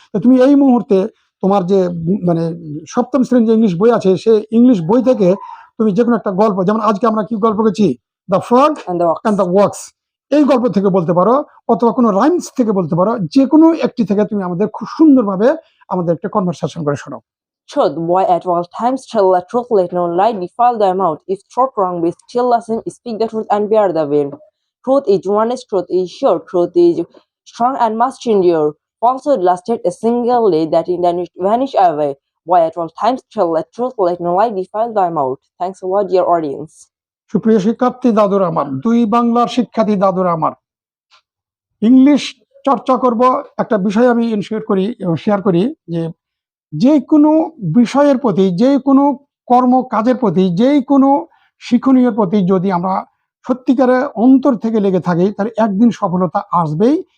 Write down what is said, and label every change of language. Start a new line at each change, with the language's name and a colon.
Bangla: তো তুমি এই মুহূর্তে তোমার যে মানে সপ্তম শ্রেণীর যে ইংলিশ বই আছে, সেই ইংলিশ বই থেকে তুমি যে কোনো একটা গল্প, যেমন আজকে আমরা কি গল্প করছি, the frog
English: And the wax.
Bangla: And the wax, এই গল্প থেকে বলতে পারো, অথবা কোনো রাইমস থেকে বলতে পারো, যে কোনো একটি থেকে তুমি আমাদের খুব সুন্দরভাবে আমাদের একটা কনভারসেশন করে শোনাও।
English: Truth, boy at all times tell the truth, let no lie defile thy mouth. If struck wrong, be still listen, speak the truth and bear the blame. Truth is honest, truth is sure, truth is strong and must endure. Falsehood lasted a single day, that in then it vanish away. Boy at all times tell the truth, let no lie defile thy mouth. Thanks a lot, dear audience.
Bangla: সুপ্রিয় শিক্ষার্থী দাদুরা আমার, দুই বাংলার শিক্ষার্থী দাদুরা আমার, English চর্চা করব একটা বিষয় আমি ইনশিওর করি এবং শেয়ার করি, যে কোনো বিষয়ের প্রতি, যে কোনো কর্ম কাজের প্রতি, যে কোনো শিক্ষণীয় প্রতি যদি আমরা সত্যিকারের অন্তর থেকে লেগে থাকি, তাহলে একদিন সফলতা আসবেই।